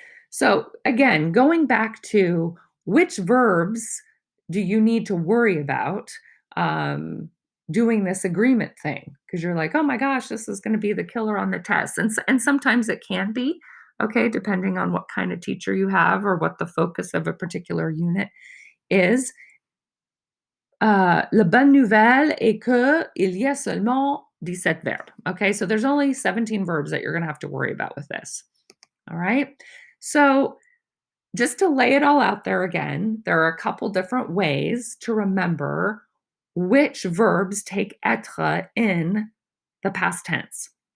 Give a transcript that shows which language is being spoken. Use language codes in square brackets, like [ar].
[en] So, again, going back to which verbs do you need to worry about um, doing this agreement thing? Because you're like, oh my gosh, this is going to be the killer on the test. And sometimes it can be, okay, depending on what kind of teacher you have or what the focus of a particular unit is. [fr] La bonne nouvelle est que il y a seulement 17 verbes. [en] Okay, so there's only 17 verbs that you're going to have to worry about with this. All right. So, just to lay it all out there again, there are a couple different ways to remember which verbs take être in the past tense.